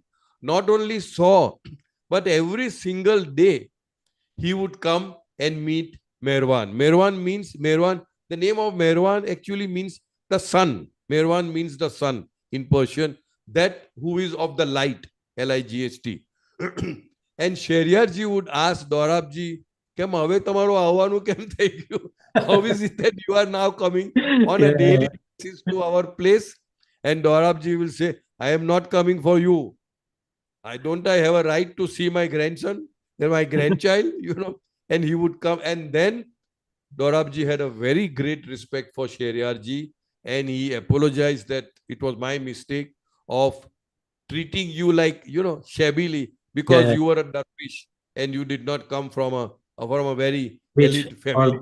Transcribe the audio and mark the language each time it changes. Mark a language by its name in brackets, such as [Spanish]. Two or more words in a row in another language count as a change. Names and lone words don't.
[English] Not only saw, but every single day he would come and meet Merwan. Merwan, the name of Merwan actually means the sun. Merwan means the sun in Persian, that who is of the light, L-I-G-H-T. And Sheriarji would ask Dorabji, [Gujarati] "કેમ આવે તમારો આવાનું કેમ થઈ ગયું? [English] How is it that you are now coming on a daily basis to our place?" And Dorabji will say, "I am not coming for you. I have a right to see my grandson, my grandchild, And he would come. And then Dorabji had a very great respect for Sheriarji, and he apologized that it was my mistake of treating you like, shabbily, because you were a dervish and you did not come from a very elite family.